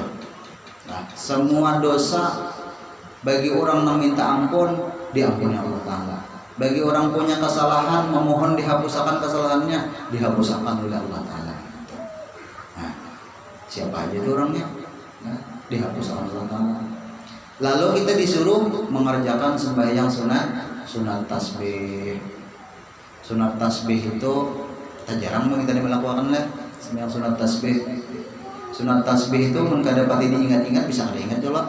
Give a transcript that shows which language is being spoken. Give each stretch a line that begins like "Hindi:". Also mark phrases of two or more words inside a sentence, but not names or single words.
Indonesian: Nah, semua dosa bagi orang yang minta ampun diampuni Allah Ta'ala. Bagi orang punya kesalahan memohon dihapuskan kesalahannya dihapuskan oleh Allah Ta'ala. Nah, siapa aja itu orangnya? Nah, dihapuskan Allah Ta'ala. Lalu kita disuruh mengerjakan sembahyang sunat tasbih. Sunat tasbih itu tak jarang kita melakukan lah sembahyang sunat tasbih. Sunat tasbih itu mengkadapati diingat-ingat bisa ada ingat coba.